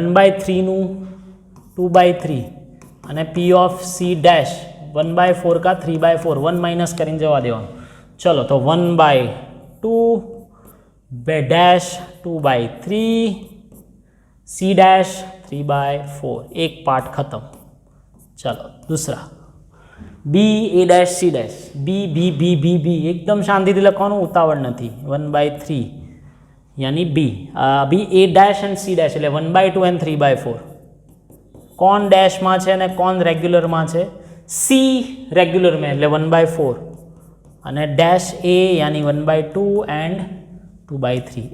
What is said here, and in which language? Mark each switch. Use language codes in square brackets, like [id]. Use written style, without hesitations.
[gu] 1/3નું 2/3, અને P of C dash 1/4 का 3/4, 1 minus કરીને જવા દેવાનું. ચલો, તો 1/2 બે ડેશ 2/3, [hi] C डैश 3/4. एक पार्ट खत्म. चलो दूसरा B A dash C dash B B B B B एकदम शांतिથી [gu] લખવાનું, ઉતાવળ નથી. [hi] 1/3 यानी B. अभी A dash and C dash એટલે 1/2 एंड 3/4. [gu] કોણ ડેશમાં છે અને કોણ રેગ્યુલરમાં છે? C રેગ્યુલર में એટલે 1/4, અને ડેશ A [hi] यानी 1/2 एंड 2/3.